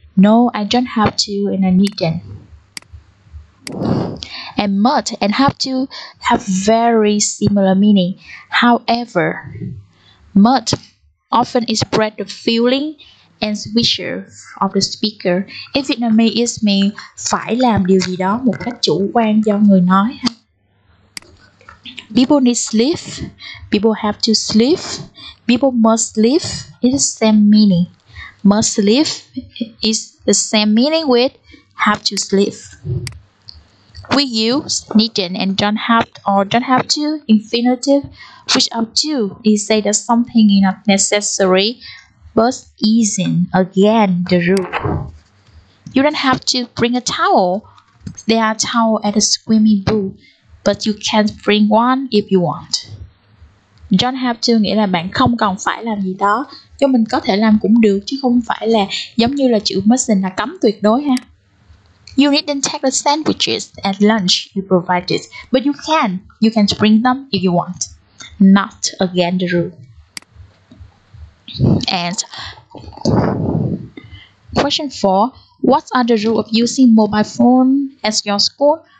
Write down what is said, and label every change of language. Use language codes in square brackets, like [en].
[en] No, I don't have to and I needn't. And must and have to have very similar meaning. However, must often express the feeling and wishes of the speaker. In Vietnamese, it means [vi] phải làm điều gì đó một cách chủ quan do người nói. [en] People need sleep. People have to sleep. People must sleep. It's the same meaning. Must sleep is the same meaning with have to sleep. We use needn't and don't have or don't have to infinitive, which are to is say that something is not necessary but isn't. Again, the rule. You don't have to bring a towel. There are towels at a swimming pool, but you can bring one if you want. [vi] Don't have to nghĩa là bạn không cần phải làm gì đó, cho mình có thể làm cũng được chứ không phải là giống như là chữ mustn't là cấm tuyệt đối ha. [en] You needn't take the sandwiches at lunch you provided, but you can bring them if you want. Not again the rule. And question 4. What are the rules of using mobile phone at your school?